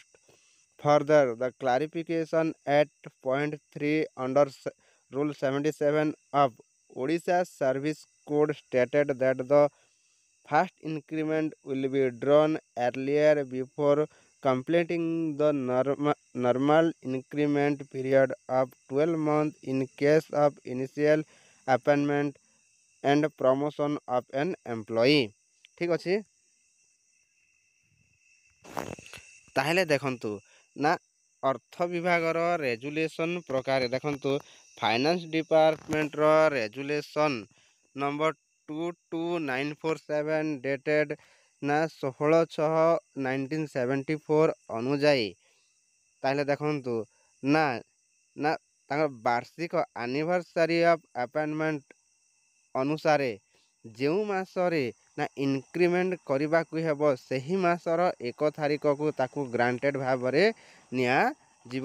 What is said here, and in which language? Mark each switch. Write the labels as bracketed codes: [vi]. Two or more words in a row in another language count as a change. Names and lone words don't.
[en] Further, the clarification at point 3 under Rule 77 of Odisha Service Code stated that the first increment will be drawn earlier before completing the normal increment period of 12 months in case of initial appointment and promotion of an employee। [or] ଠିକ୍ ଅଛି, ତାହେଲେ ଦେଖନ୍ତୁ ନା ଅର୍ଥ ବିଭାଗର ରେଜୁଲେସନ୍ ପ୍ରକାରେ ଦେଖନ୍ତୁ [en] finance department resolution number [or] 22947 ଡେଟେଡ୍ ନା 16/6/1974 ଅନୁଯାୟୀ, ତାହେଲେ ଦେଖନ୍ତୁ ନା ତାଙ୍କର ବାର୍ଷିକ [en] anniversary of appointment [or] ଅନୁସାରେ ଯେଉଁ ମାସରେ ନା ଇନକ୍ରିମେଣ୍ଟ କରିବାକୁ ହେବ, ସେହି ମାସର 1 ତାରିଖକୁ ତାକୁ ଗ୍ରାଣ୍ଟେଡ଼ ଭାବରେ ନିଆଯିବ।